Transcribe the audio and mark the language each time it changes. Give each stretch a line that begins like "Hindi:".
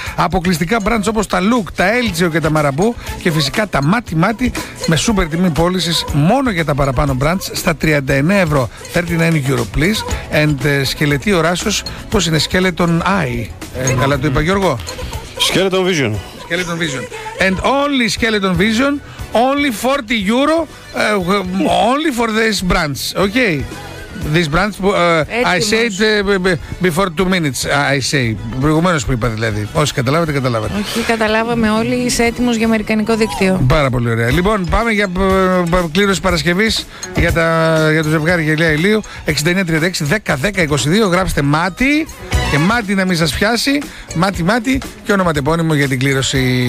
Greek: Αποκλειστικά brands όπως τα Look, τα Elgio και τα Marabou και φυσικά τα Μάτι Μάτι με σούπερ τιμή πώλησης μόνο για τα παραπάνω brands στα 39 ευρώ.
English: 39 euro please. And
Greek: σκελετή οράσεως, πώς είναι,
English: Skeleton Eye.
Greek: Καλά το είπα, Γιώργο.
English: Skeleton Vision. Skeleton Vision. And only Skeleton Vision, only 40 euro, only for this brands, okay? This brands, I said before 2 minutes, I say.
Greek: Προηγουμένως που είπα δηλαδή. Όσοι καταλάβατε, καταλάβατε. Όχι, καταλάβαμε όλοι, είσαι έτοιμος για αμερικανικό δίκτυο. Πάρα πολύ ωραία. Λοιπόν, πάμε για κλήρωση Παρασκευής για το ζευγάρι γυαλιά ηλίου. 6936-10-10-22, γράψτε Μάτι. Και Μάτι να μην σας πιάσει, Μάτι Μάτι και ονοματεπώνυμο για την κλήρωση.